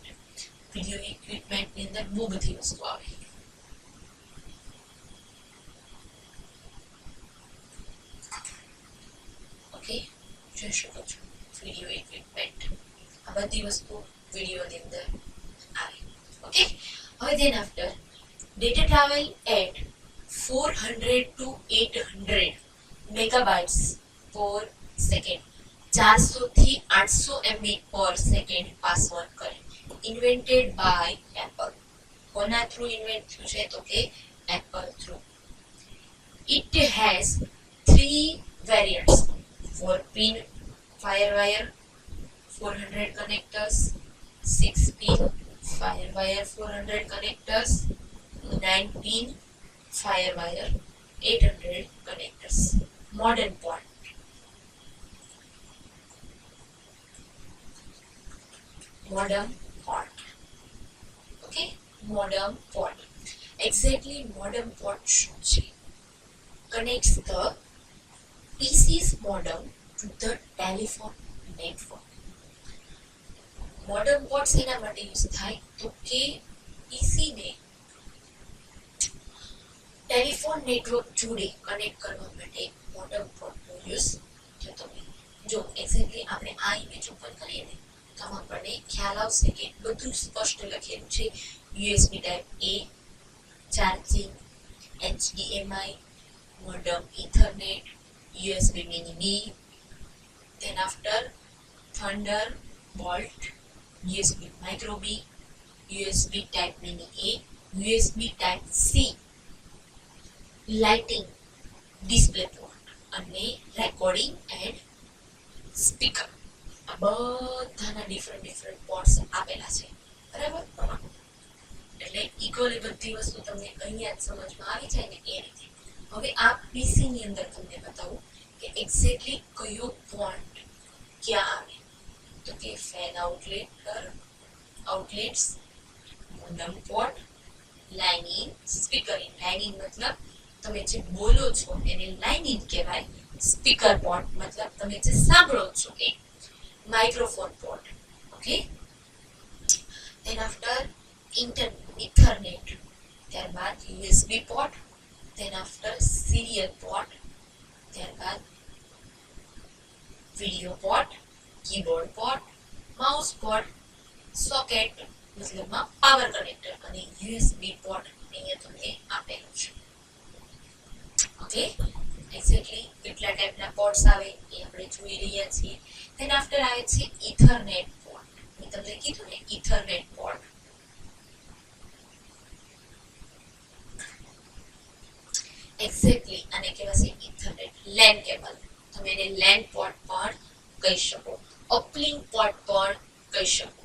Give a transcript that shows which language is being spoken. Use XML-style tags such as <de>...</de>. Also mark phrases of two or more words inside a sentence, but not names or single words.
<en>video equipment</en> <gu>અંદર બહુ બધી વસ્તુ આવે. ઓકે, જોઈ શકો છો</gu> <en>video equipment.</en> <gu>આ બધી વસ્તુ વિડિયોની અંદર આવે.</gu> <en>ઓકે, હવે then after data travel at 400 to 800 megabytes per second.</en> <gu>400 થી 800</gu> <en>MB per second pass on</en> <gu>કરે.</gu> <en>invented by Apple.</en> <gu>કોના થ્રુ ઇન્વેન્ટ થયું છે તો કે એપલ થ્રુ.</gu> <en>it has 3 variants: 4-pin firewire 400 connectors, 6-pin firewire 400 connectors, 9-pin firewire 800 connectors. Modern port. Modem port. Okay, modem port. Exactly, modem port</en> <gu>શું છે?</gu> <en>Connects the PC's modem to the telephone network. Modem port</en> <gu>શેના માટે યુઝ થાય તો કે PC ને</gu> <en>telephone network</en> <gu>જોડે કનેક્ટ કરવા માટે મોડમ પોર્ટનો યુઝ થતો હોય. જો એક્ઝેક્ટલી આપણે આ</gu> <en>image open</en> <gu>કરીએ ને તો આમાં આપણને ખ્યાલ આવશે કે બધું સ્પષ્ટ લખેલું છે.</gu> <en>USB type A, charging, HDMI, modem Ethernet, USB mini B, then after Thunderbolt, USB micro B, USB type mini A, USB type C, lighting, display port અને recording and speaker.</en> <gu>આ બધાના</gu> <en>different ports</en> <gu>આપેલા છે. બરાબર, એટલે ઇક્વલી બધી વસ્તુ તમને અહીંયા જ સમજમાં આવી જાય ને એ રીતે. હવે આ પીસી ની અંદર તમને બતાવું કે એક્ઝેક્ટલી કયો પોર્ટ ક્યાં આવે તો કે</gu> <en>fan outlets, modem port, line in, speaker in. line in</en> <gu>મતલબ તમે જે બોલો છો એને</gu> <en>line in</en> <gu>કહેવાય.</gu> <en>speaker port</en> <gu>મતલબ તમે જે સાંભળો છો એ.</gu> <en>microphone port. Okay, then after</en> <gu>ઇથરનેટ, ત્યારબાદ</gu> <en>USB port, then after serial port,</en> <gu>ત્યારબાદ</gu> <en>video port, keyboard port, mouse port,</en> <gu>સોકેટ મતલબમાં</gu> <en>power connector</en> <gu>અને</gu> <en>USB port</en> <gu>અહીંયા તમને આપેલું છે. ઓકે, એક્ઝેક્ટલી કેટલા ટાઈપના પોર્ટ્સ આવે એ આપણે જોઈ રહ્યા છીએ.</gu> <en>then after</en> <gu>આવે છે</gu> <en>Ethernet port.</en> <gu>મેં તમને કીધું ને</gu> <en>Ethernet port.</en> <gu>એક્ઝેક્ટલી આને કહેવાય છે</gu> <en>Ethernet LAN cable.</en> <gu>તમે એને</gu> <en>LAN port</en> <gu>પણ કહી શકો,</gu> <en>uplink port</en> <gu>પણ કહી શકો.</gu>